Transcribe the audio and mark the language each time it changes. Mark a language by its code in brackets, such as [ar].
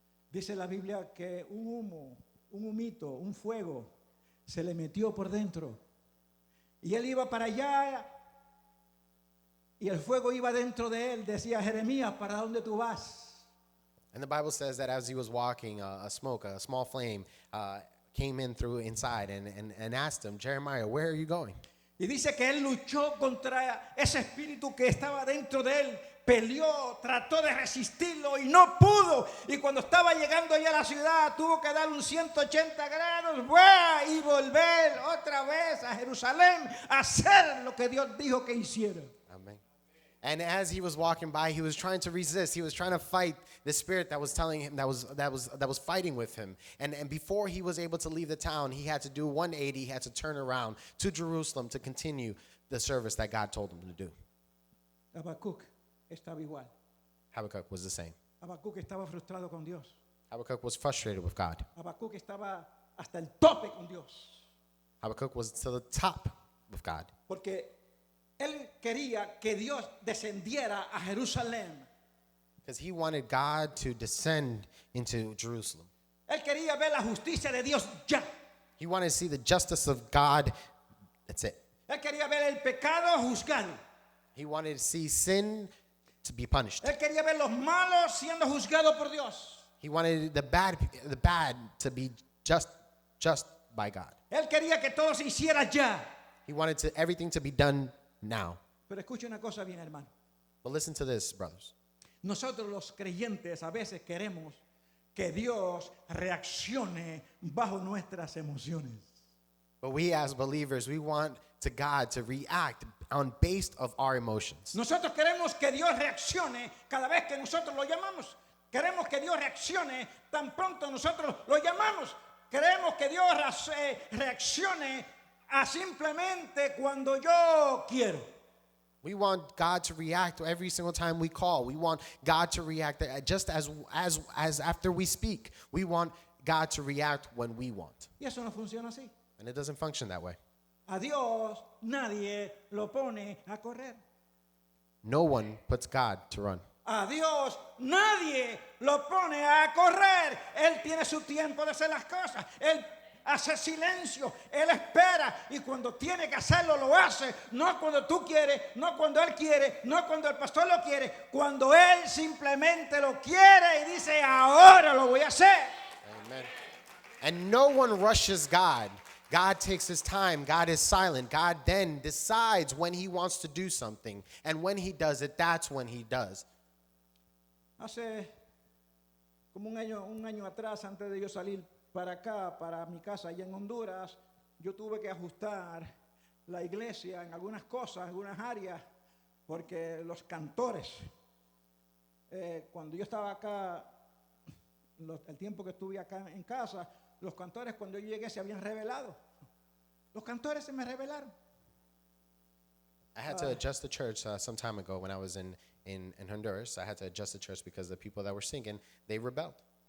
[es] dice la Biblia que un humo, un humito, un fuego se le metió por dentro. Y él iba para allá y el fuego iba dentro de él. Decía, Jeremías, ¿para dónde tú vas? [en] and the Bible says that as he was walking, a small flame, came in through inside and asked him, Jeremiah, where are you going? [es] Y dice que él luchó contra ese espíritu que estaba dentro de él. Peleó, trató de resistirlo y no pudo. Y cuando estaba llegando allá a la ciudad, tuvo que dar un 180 grados y volver otra vez a Jerusalén a hacer lo que Dios dijo que hiciera. Amen. [en] And as he was walking by, he was trying to resist. He was trying to fight the spirit that was telling him that was fighting with him. And before he was able to leave the town, he had to do 180. He had to turn around to Jerusalem to continue the service that God told him to do. [es] Habacuc estaba igual. [en] Habakkuk was the same. [es] Habacuc estaba frustrado con Dios. [en] Habakkuk was frustrated with God. [es] Habacuc estaba hasta el tope con Dios. [en] Habakkuk was to the top with God. [es] Porque él quería que Dios descendiera a Jerusalén. [en] Because he wanted God to descend into Jerusalem. [es] Él quería ver la justicia de Dios ya. [en] He wanted to see the justice of God. That's it. [es] Él quería ver el pecado juzgado. [en] He wanted to see sin to be punished. [es] Él quería ver los malos siendo juzgados por Dios. [en] He wanted the bad to be just by God. [es] Él quería que todo se hiciera ya. [en] He wanted everything to be done now. [es] Pero escuche una cosa bien, hermano. [en] But listen to this, brothers. [es] Nosotros los creyentes a veces queremos que Dios reaccione bajo nuestras emociones. [en] But we as believers, we want God to react on based of our emotions. [es] Nosotros queremos que Dios reaccione cada vez que nosotros lo llamamos. Queremos que Dios reaccione tan pronto nosotros lo llamamos. Queremos que Dios reaccione a simplemente cuando yo quiero. [en] We want God to react every single time we call. We want God to react just as after we speak. We want God to react when we want. [es] Y eso no funciona así. [en] And it doesn't function that way. [es] A Dios nadie lo pone a correr. [en] No one puts God to run. [es] A Dios nadie lo pone a correr. Él tiene su tiempo de hacer las cosas. Él hace silencio. Él espera. Y cuando tiene que hacerlo, lo hace. No cuando tú quieres, no cuando Él quiere, no cuando el pastor lo quiere. Cuando Él simplemente lo quiere y dice, ahora lo voy a hacer. [en] Amen. And no one rushes God. God takes his time. God is silent. God then decides when he wants to do something. And when he does it, that's when he does. [es] Hace como un año atrás, antes de yo salir para acá, para mi casa allá en Honduras, yo tuve que ajustar la iglesia en algunas cosas, en algunas áreas, porque los cantores, cuando yo estaba acá, el tiempo que estuve acá en casa, los cantores cuando yo llegué se habían revelado. Los cantores se me revelaron. [en] I had to adjust the church some time ago when I was in Honduras. I had to adjust the church because the people that were singing, they rebelled.